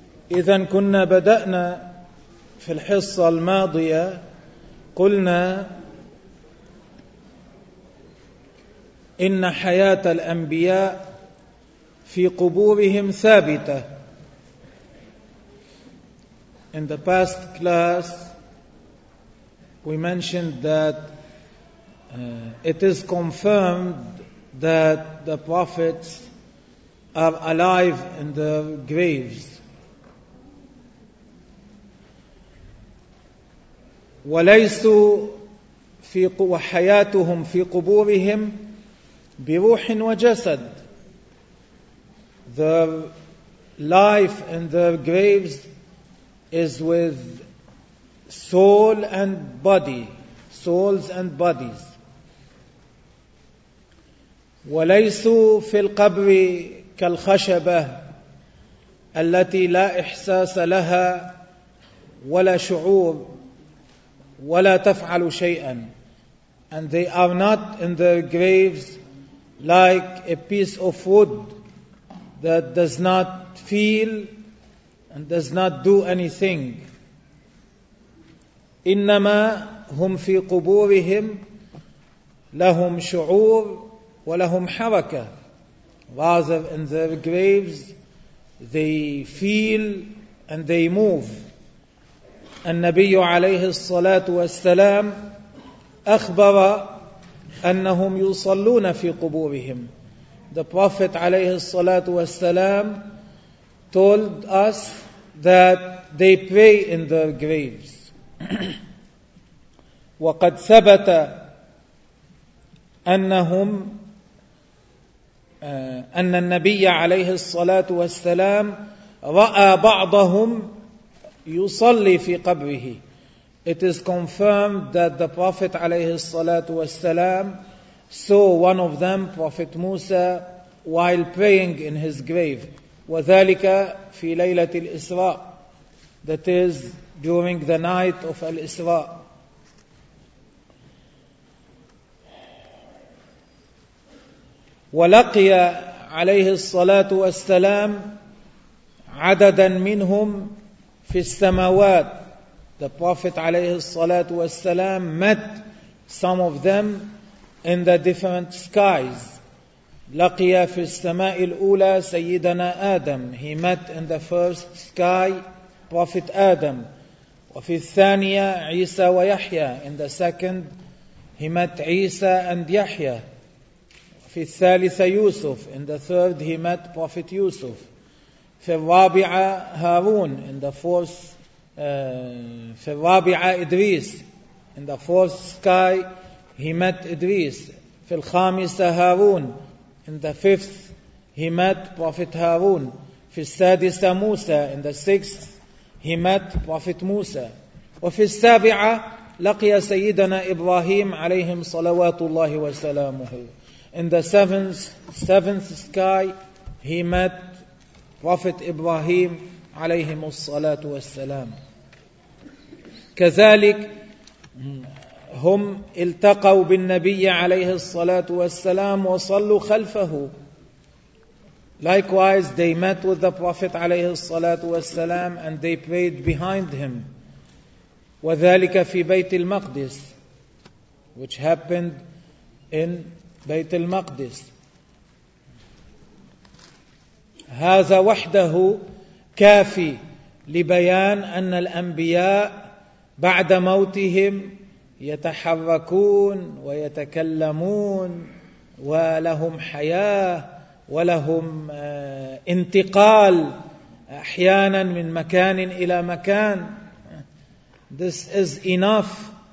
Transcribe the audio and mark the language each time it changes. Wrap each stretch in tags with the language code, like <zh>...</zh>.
<ar>إذن كنا بدأنا في الحصة الماضية، قلنا إن حياة الأنبياء في قبورهم ثابتة.</ar> <en>In the past class, we mentioned that it is confirmed that the prophets are alive in their graves.</en> <ar>وليسوا في وحياتهم في قبورهم بروح وجسد.</ar> <en>Their life in their graves is with soul and body, souls and bodies.</en> <ar>وليسوا في القبر كالخشبة التي لا إحساس لها ولا شعور ولا تفعل شيئا.</ar> <en>And they are not in their graves like a piece of wood that does not feel and does not do anything.</en> <ar>إنما هم في قبورهم لهم شعور ولهم حركة.</ar> <en>Rather in their graves they feel and they move.</en> <ar>النبي عليه الصلاة والسلام أخبر أنهم يصلون في قبورهم.</ar> <en>The Prophet</en> <ar>عليه الصلاة والسلام</ar> <en>told us that they pray in their graves.</en> <ar>وقد ثبت أنهم أن النبي عليه الصلاة والسلام رأى بعضهم يصلي في قبره.</ar> <en>It is confirmed that the Prophet</en> <ar>عليه الصلاة والسلام</ar> <en>saw one of them, Prophet Musa, while praying in his grave.</en> <ar>وذلك في ليلة الإسراء.</ar> <en>That is during the night of الإسراء.</en> <ar>ولقي عليه الصلاة والسلام عددا منهم في السماوات.</ar> <en>The Prophet</en> <ar>عليه الصلاة والسلام</ar> <en>met some of them in the different skies.</en> <ar>لقي في السماء الأولى سيدنا آدم.</ar> <en>He met in the first sky Prophet Adam.</en> <ar>وفي الثانية عيسى ويحيى.</ar> <en>In the second he met عيسى and يحيى.</en> <ar>في الثالثة يوسف.</ar> <en>In the third he met Prophet Yusuf.</en> <ar>في الرابعة هارون. في الرابعة إدريس.</ar> <en>In the fourth sky he met إدريس.</en> <ar>في الخامسة هارون.</ar> <en>In the fifth he met Prophet هارون.</en> <ar>في السادسة موسى.</ar> <en>In the sixth he met Prophet موسى.</en> <ar>وفي السابعة لقي سيدنا إبراهيم عليهم صلوات الله وسلامه.</ar> <en>In the seventh sky he met Prophet إبراهيم</en> <ar>عليهم الصلاة والسلام. كذلك هم التقوا بالنبي عليه الصلاة والسلام وصلوا خلفه.</ar> <en>Likewise they met with the Prophet</en> <ar>عليه الصلاة والسلام</ar> <en>and they prayed behind him.</en> <ar>وذلك في بيت المقدس.</ar> <en>Which happened in بيت المقدس.</en> <ar>هذا وحده كافي لبيان أن الأنبياء بعد موتهم يتحركون ويتكلمون ولهم حياة ولهم انتقال أحيانا من مكان إلى مكان.</ar> <en>This is enough</en>